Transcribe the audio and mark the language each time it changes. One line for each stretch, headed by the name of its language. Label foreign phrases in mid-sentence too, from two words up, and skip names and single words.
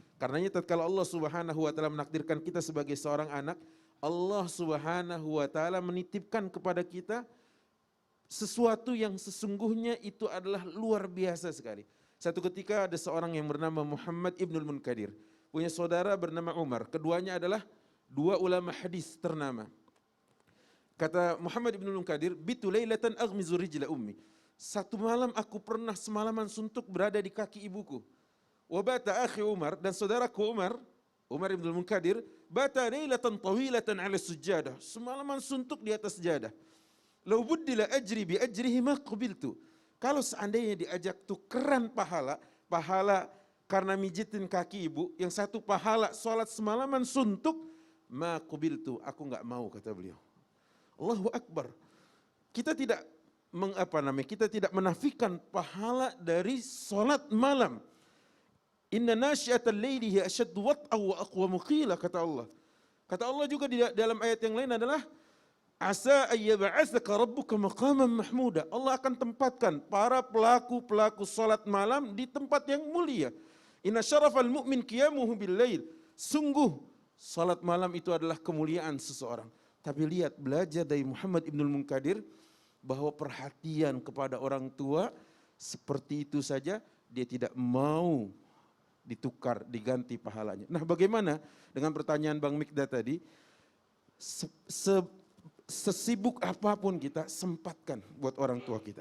Indonesian: Karenanya tatkala Allah
Arabic: سبحانه وتعالى
Indonesian: menakdirkan kita sebagai seorang anak, Allah
Arabic: سبحانه وتعالى
Indonesian: menitipkan kepada kita sesuatu yang sesungguhnya itu adalah luar biasa sekali. Satu ketika ada seorang yang bernama Muhammad Ibnul Munkadir. Punya saudara bernama Umar. Keduanya adalah dua ulama hadis ternama.
Arabic: Kata Muhammad Ibnul Munkadir, بتّ ليلةً أغمز رجل أمي.
Indonesian: Satu malam aku pernah semalaman suntuk berada di kaki ibuku.
Arabic: وبات أخي عمر,
Indonesian: dan saudaraku Umar Ibnul Munkadir,
Arabic: بات ليلةً طويلةً على سجادة.
Indonesian: Semalaman suntuk di atas sejadah.
Arabic: لو بُدّل أجري بأجره ما قبلت.
Indonesian: Kalau seandainya diajak tukeran pahala, pahala karena mijitin kaki ibu, yang satu pahala sholat semalaman suntuk,
Arabic: ما قبلت,
Indonesian: aku nggak mau, kata beliau.
Arabic: الله أكبر.
Indonesian: Kita tidak kita tidak menafikan pahala dari sholat malam.
Arabic: إن ناشئة الليل هي أشد وطئا وأقوم قيلا,
Indonesian: kata Allah. Kata Allah juga di dalam ayat yang lain adalah
Arabic: عسى أن يبعثك ربك مقاما محمودا.
Indonesian: Allah akan tempatkan para pelaku salat malam di tempat yang mulia.
Arabic: إن شرف المؤمن قيامه بالليل.
Indonesian: Sungguh salat malam itu adalah kemuliaan seseorang. Tapi lihat, belajar dari Muhammad Ibnul Munkadir bahwa perhatian kepada orang tua seperti itu saja dia tidak mau ditukar, diganti pahalanya. Nah, bagaimana dengan pertanyaan Bang Mikdad tadi? Sesibuk apapun kita, sempatkan buat orang tua kita.